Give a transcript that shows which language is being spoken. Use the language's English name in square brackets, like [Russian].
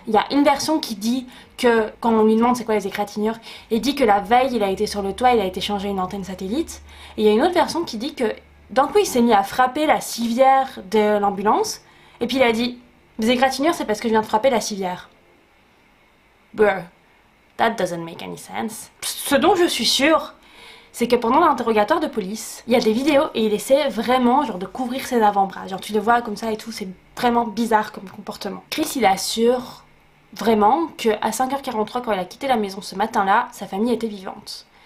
[French] Il y a une version qui dit que, quand on lui demande c'est quoi les égratignures, il dit que la veille, il a été sur le toit, il a été changer une antenne satellite. Et il y a une autre version qui dit que d'un coup, il s'est mis à frapper la civière de l'ambulance. Et puis il a dit, des égratignures, c'est parce que je viens de frapper la civière. [English] Bruh, that doesn't make any sense. [French] Ce dont je suis sûre, c'est que pendant l'interrogatoire de police, il y a des vidéos et il essaie vraiment de couvrir ses avant-bras. Genre tu le vois comme ça et tout, c'est vraiment bizarre comme comportement. Chris, il assure vraiment qu'à 5h43, quand il a quitté la maison ce matin-là, sa famille était vivante.